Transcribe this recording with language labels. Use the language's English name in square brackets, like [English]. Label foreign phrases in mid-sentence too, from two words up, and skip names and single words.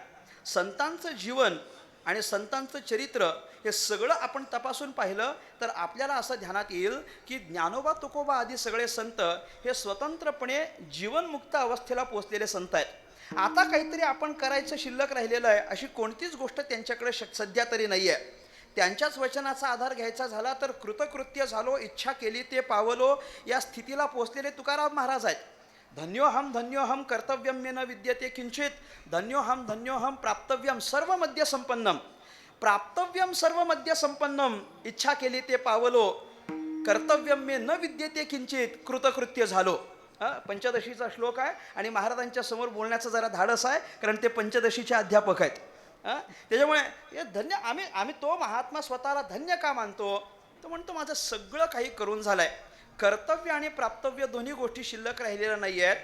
[Marathi] संतांचं जीवन आणि संतांचं चरित्र हे सगळं आपण तपासून पाहिलं तर आपल्याला असं ध्यानात येईल की ज्ञानोबा तुकोबा आदी सगळे संत हे स्वतंत्रपणे जीवनमुक्त अवस्थेला पोहोचलेले संत आहेत. आता काहीतरी आपण करायचं शिल्लक राहिलेलं आहे अशी कोणतीच गोष्ट त्यांच्याकडे सध्या तरी नाही आहे. त्यांच्याच वचनाचा आधार घ्यायचा झाला तर कृतकृत्य झालो, इच्छा केली ते पावलो, या स्थितीला पोहोचलेले तुकाराम महाराज आहेत. [Sanskrit] धन्योहम कर्तव्यम मे न विद्यते किंचित, धन्योहम प्राप्तव्यम सर्व मध्य संपन्नम. प्राप्तव्यम सर्व मध्य संपन्नम, [Marathi] इच्छा केली ते पावलो, [Sanskrit] कर्तव्यम मे न विद्यते किंचित, [Marathi] कृतकृत्य झालो. पंचदशीचा श्लोक आहे आणि महाराजांच्या समोर बोलण्याचं जरा धाडस आहे कारण ते पंचदशीचे अध्यापक आहेत. त्याच्यामुळे हे धन्य आम्ही तो महात्मा स्वतःला धन्य का मानतो? तो म्हणतो माझं सगळं काही करून झालंय. कर्तव्य आणि प्राप्तव्य दोन्ही गोष्टी शिल्लक राहिलेल्या नाही आहेत.